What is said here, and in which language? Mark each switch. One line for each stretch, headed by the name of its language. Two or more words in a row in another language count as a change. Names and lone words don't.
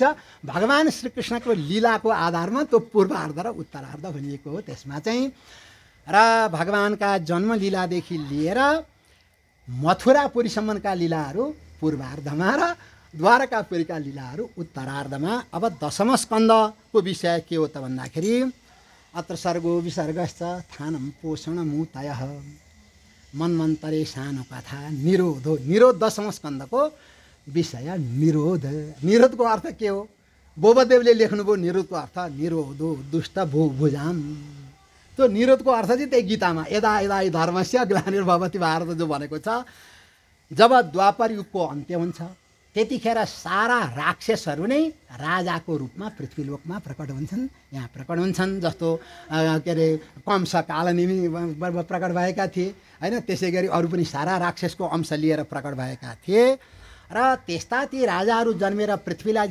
Nepali: भगवान श्रीकृष्णको लीलाको आधारमा त्यो पूर्वार्ध र उत्तरार्ध भनिएको हो। त्यसमा चाहिँ र भगवानका जन्म लीलादेखि लिएर मथुरापुरीसम्मका लीलाहरू पूर्वार्धमा र द्वारकापुरीका लीलाहरू उत्तरार्धमा। अब दशम स्कन्धको विषय के हो त भन्दाखेरि
Sanskrit: अत्र सर्गो विसर्गश्च थानं पोषणमुतयः मन्वन्तरे सानो कथा
Nepali: निरोध हो। निरोध दशम स्कन्धको विषय निरोध। निरोधको अर्थ के हो? बोबदेवले लेख्नुभयो निरोधको अर्थ निरोध हो
Sanskrit: दुष्ट भुजाम।
Nepali: त्यो निरोधको अर्थ चाहिँ त्यही गीतामा
Sanskrit: यदा यदा धर्मस्य ग्लानिर्भवति भारत
Nepali: जो भनेको छ। जब द्वापर युगको अन्त्य हुन्छ त्यतिखेर सारा राक्षसहरू नै राजाको रूपमा पृथ्वीलोकमा प्रकट हुन्छन्। यहाँ प्रकट हुन्छन् जस्तो के अरे कंस कालनेमी प्रकट भएका थिए हैन। त्यसै गरी अरू पनि सारा राक्षसको अंश लिएर प्रकट भएका थिए र त्यस्ता ती राजाहरू जन्मेर पृथ्वीलाई